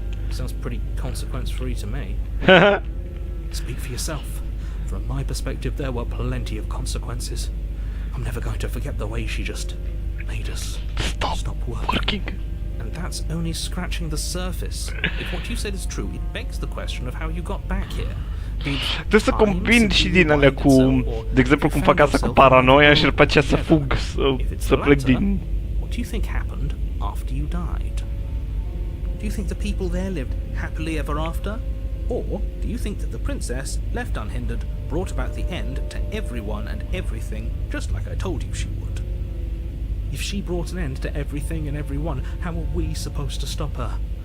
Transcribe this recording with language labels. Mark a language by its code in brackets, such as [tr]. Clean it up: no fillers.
[en] Sounds pretty consequence-free to me. Speak for yourself. From my perspective, there were plenty of consequences. I'm never going to forget the way she just made us stop working. And that's only scratching the surface. If what you said is true, it begs the question of how you got back here. [ro] Trebuie să combin și din alea cu, de exemplu, cum fac asta cu paranoia și după aceea să fug, să plec din... [en] What do you think happened after you died? Do you think the people there lived happily ever after? Or do you think that the princess, left unhindered, brought about the end to everyone and everything, just like I told you she would? If she brought an end to everything and everyone, how are we supposed to stop her?